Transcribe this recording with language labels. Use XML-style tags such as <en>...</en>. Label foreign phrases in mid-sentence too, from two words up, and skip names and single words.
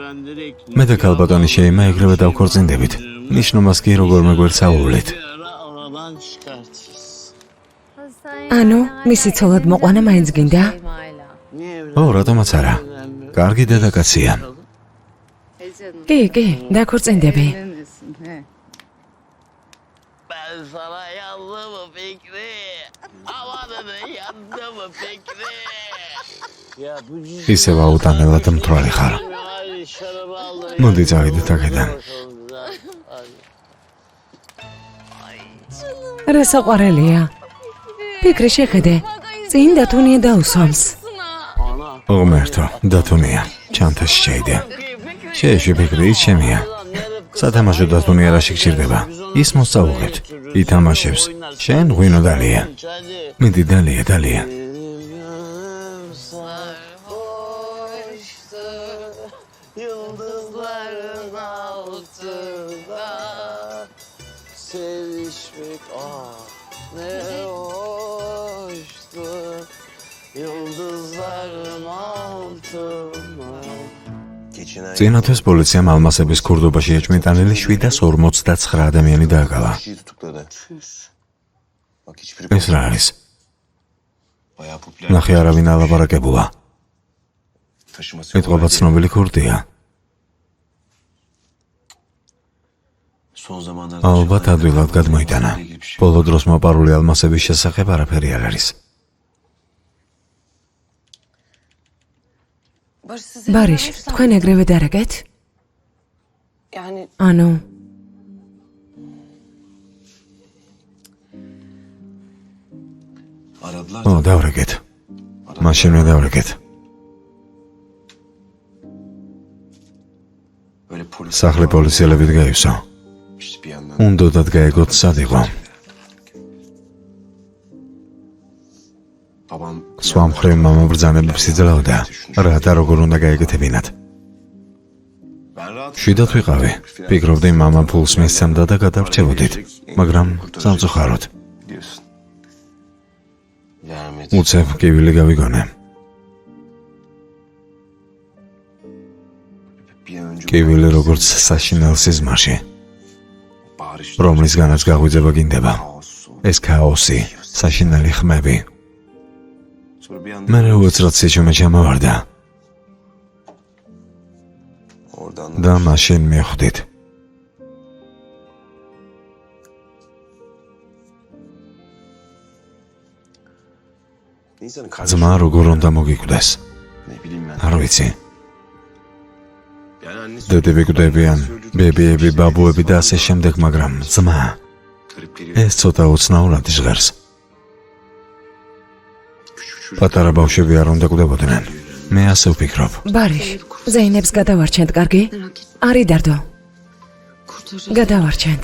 <ka>მე და ქალბატონი შეიმა ეგრევე დავქორწინდებით. ნიშნობას კი როგორმე გვერდსაუვლით.</ka> <tr>duman çıkartırız.</tr> <ka>ანუ მისი ცოლად მოყვანა მაინც გინდა?</ka> <tr>Niye</tr> <ka>ო, რატომაც არა. კარგი დედაკაცია. კი, დაქორწინდები.</ka> <tr>Ben sana yandım mı Fikri? Amanını yandım mı Fikri? Ya bu</tr> <ka>ისევ აუტანელად მთვრალი ხარ.</ka> <tr>şarabı aldı.</tr> <ka>მოდი წავიდეთ აქედან. რა საყვარელია? ფიქრი შეხედე. წინ დათუნია დაუსვამს. ღმერთო, დათუნია, ჩანთაში შეიდე. შეეშვი ფიქრი, ის ჩემია. სათამაშო დათუნია რაში გჭირდება? ის მოსწავლეთ, ითამაშებს. შენ ღვინო დალია. მიდი დალია.</ka> <tr>Yıldızların altında sevişmek ne hoştu. Yıldızların altında.</tr> <ka>წინათვეს პოლიციამ ალმასების ქურდობაში ეჭვმიტანილი 749 ადამიანი დააკავა.</ka> <tr>Kişiyi tutukladı. Bak hiçbiri</tr> <ka>ეს რა არის?</ka> <tr>bayağı popüler.</tr> <ka>ნახე არავინ ალაპარაკებულა.</ka> <tr>Taşıması</tr> <ka>ეთყობა ცნობილი ქურდია.</ka> <tr>Son zamanlarda</tr> <ka>ალბათ ადვილად გადმოიტანა. ბოლო დროს მოპარული ალმასების შესახებ არაფერი არ არის. ბარიშ, თქვენ ეგრევე დარაგეთ? ანუ</ka> <tr>aradılar.</tr> <ka>ო, დავრეკეთ. მაშინვე დავრეკეთ.</ka> <tr>Böyle polis</tr> <ka>სახლი პოლიციელებით გაივსო.</ka> <tr>işte bir yandan.</tr> <ka>უნდოდათ გაეგოთ სად იყო.</ka> <tr>Babam</tr> <ka>სხვა მხრივ მამა ბრძანებებს იძლეოდა. რათა როგორ უნდა გაეკეთებინათ.</ka> <tr>ben rahat.</tr> <ka>შვიდად ვიყავი. ფიქრობდი მამა ფულს მისცემდა და გადავრჩებოდით. მაგრამ სამწუხაროდ.</ka> <tr>Diyorsun. Vermedi.</tr> <ka>უცებ კივილი გავიგონე.</ka> <tr>Bir an önce</tr> <ka>კივილი როგორც საშინელ სიზმარში,</ka> <tr>bağırış.</tr> <ka>რომლისგანაც გაღვიძება გინდება. ეს ქაოსი, საშინელი ხმები.</ka> <tr>Sonra bir anda</tr> <ka>მე უცრად სიჩუმე ჩამოვარდა</ka> <tr>oradan</tr> <ka>და მაშინ მივხვდით.</ka> <tr>insanın kardeşi.</tr> <ka>ძმა როგორ უნდა მოგიკვდეს.</ka> <tr>Ne bileyim ben.</tr> <ka>არ ვიცი.</ka> <tr>Yani annesi</tr> <ka>დედები კვდებიან, ბებიები, ბაბუები და ასე შემდეგ, მაგრამ ძმა</ka> <tr>garip geliyor.</tr> <ka>ეს ცოტა უცნაურად ჟღერს. პატარა ბავშვები არ უნდა კვდებოდნენ. მე ასე ვფიქრობ. ბარიშ, ზეინებს გადავარჩენთ, კარგი? არი დარდო. გადავარჩენთ.</ka>